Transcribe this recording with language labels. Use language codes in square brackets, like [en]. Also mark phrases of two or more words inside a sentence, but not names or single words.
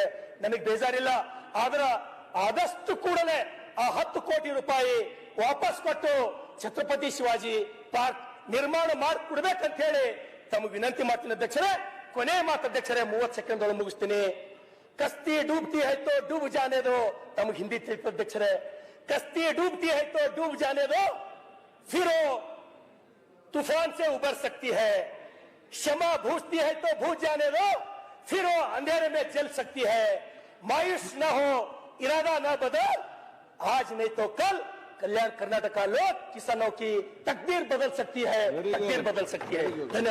[kn] ನನಗೆ ಬೇಜಾರಿಲ್ಲ, ಆದ್ರ ಆದಷ್ಟು ಕೂಡಲೇ ಆ 10 ಕೋಟಿ ರೂಪಾಯಿ ವಾಪಸ್ ಕೊಟ್ಟು ಛತ್ರಪತಿ ಶಿವಾಜಿ ಪಾರ್ಕ್ ನಿರ್ಮಾಣ ಮಾಡಿಕೊಡ್ಬೇಕಂತ ಹೇಳಿ ತಮಗೆ ವಿನಂತಿ ಮಾಡ್ತೀನಿ ಅಧ್ಯಕ್ಷರೇ. ಕೊನೆ ಮಾತು ಅಧ್ಯಕ್ಷರೇ, 30 ಸೆಕೆಂಡ್ ಒಳಗೆ ಮುಗಿಸ್ತೀನಿ. [hi] कश्ती डूबती है तो डूब जाने दो, [kn] ತಮಗೆ ಹಿಂದಿ ತಿಳಿತ ಅಧ್ಯಕ್ಷರೇ. [hi] कश्ती डूबती है तो डूब जाने दो, फिर वो तूफान से उबर सकती है. क्षमा भूजती है तो भूज जाने दो, फिर वो अंधेरे में जल सकती है. मायूस न हो, इरादा न बदल, आज नहीं तो कल कल्याण कर्नाटक लोग किसानों की तकदीर बदल सकती है, तकदीर बदल सकती है.